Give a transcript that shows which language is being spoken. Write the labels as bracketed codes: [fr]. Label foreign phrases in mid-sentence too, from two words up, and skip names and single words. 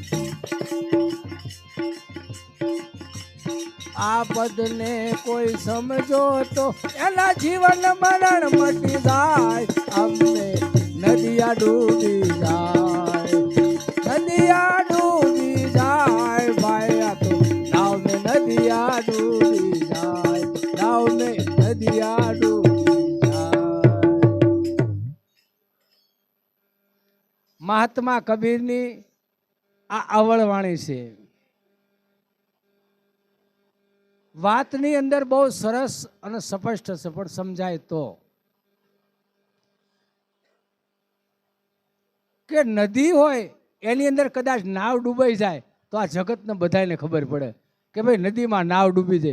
[hi] आपद ने कोई समझो तो एना जीवन मरण मटी जाए, हमने नदिया डूबी जाए, नदिया डूबी जाए भाई, तो नाव में नदिया डूबी जाए, नाव में नदिया डूबी. [gu] મહાત્મા કબીરની આ અવળવાણી છે. વાતની અંદર બહુ સરસ અને સ્પષ્ટ સફળ સમજાય તો કે નદી હોય એની અંદર કદાચ નાવ ડૂબાઈ જાય તો આ જગતને બધાને ખબર પડે કે ભાઈ નદીમાં નાવ ડૂબી જાય.